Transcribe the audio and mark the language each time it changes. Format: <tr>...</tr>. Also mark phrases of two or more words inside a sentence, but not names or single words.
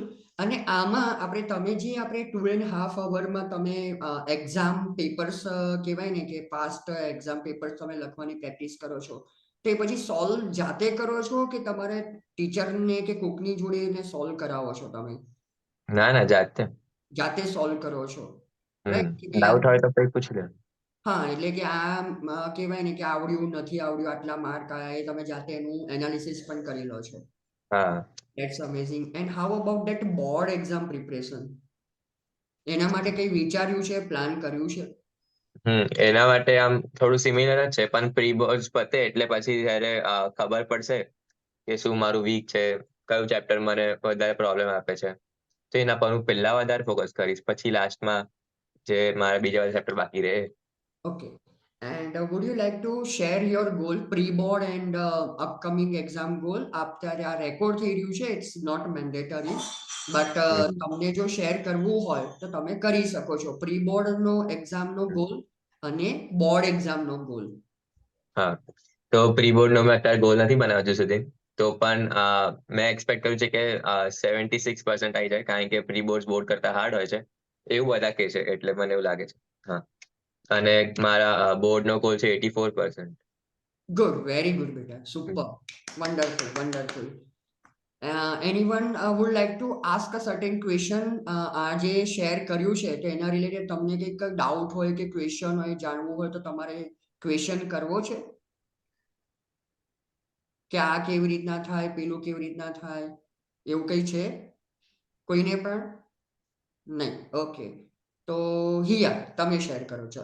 <gu>અને આમાં તમે જે 2.5 અવરમાં તમે</gu> <en>exam papers</en> <gu>કહેવાય ને કે</gu> <en>past exam papers</en> <gu>તમે લખવાની પ્રેક્ટિસ કરો છો, તો એ પછી સોલ્વ જાતે કરો છો કે તમારે ટીચરને કે કોકની જોડે એને સોલ્વ કરાવો છો તમે? ના ના, જાતે. જાતે સોલ્વ કરો છો, રાઈટ? કે ડાઉટ હોય તો કઈ પૂછી લે. હા, એટલે કે કહેવાય ને કે આવડ્યું નથી આવડ્યું, આટલા માર્ક આવ્યા, એ તમે જાતે એનું એનાલિસિસ પણ કરી લો છો. હા.</gu> <en>That's amazing. And how about that board exam preparation?</en> <gu>એના માટે કઈ વિચાર્યું છે, પ્લાન કર્યું છે? એના માટે આમ થોડું સિમિલર જ છે, પણ</gu> <en>pre boards</en> <gu>પતે એટલે પછી જ્યારે ખબર પડશે કે શું મારું વીક છે, કયું ચેપ્ટર મને વધારે પ્રોબ્લેમ આપે છે, તો એના પર હું પહેલા વધારે ફોકસ કરીશ, પછી લાસ્ટમાં જે મારા બીજા બધા ચેપ્ટર બાકી રહે.</gu> <en>Okay. And would you like to share your goal, pre-board and upcoming exam goal?</en> <gu>અત્યારે આ રેકોર્ડ થઈ રહ્યું છે,</gu> <en>it's not mandatory, but</en> <gu>તમને જો શેર કરવું હોય તો તમે કરી શકો છો, પ્રી-બોર્ડનો એક્ઝામનો ગોલ અને બોર્ડ એક્ઝામનો ગોલ. હા, તો પ્રી બોર્ડનો મેં અત્યારે ગોલ નથી બનાવ્યો હજુ સુધી, તો પણ મેં એક્સપેક્ટ કર્યું છે કે 76% આવી જાય, કારણ કે</gu> <en>pre board</en> <gu>કરતા હાર્ડ હોય છે એવું બધા કહે છે, એટલે મને એવું લાગે છે. હા, અને મારા બોર્ડનો ગોલ છે 84%.</gu> <en>good, very good બેટા, super, wonderful, wonderful. Anyone would like to ask a certain question?</en> <gu>આ જે શેર કર્યું છે તો એના રિલેટેડ તમને કંઈક ડાઉટ હોય કે ક્વેશ્ચન હોય, જાણવું હોય, તો તમારે ક્વેશ્ચન કરવો છે કે આ કેવી રીતના થાય, પેલું કેવી રીતના થાય, એવું કંઈ છે કોઈને પણ? નહીં. ઓકે, તો હિયા, તમે શેર કરો, ચલો.</gu>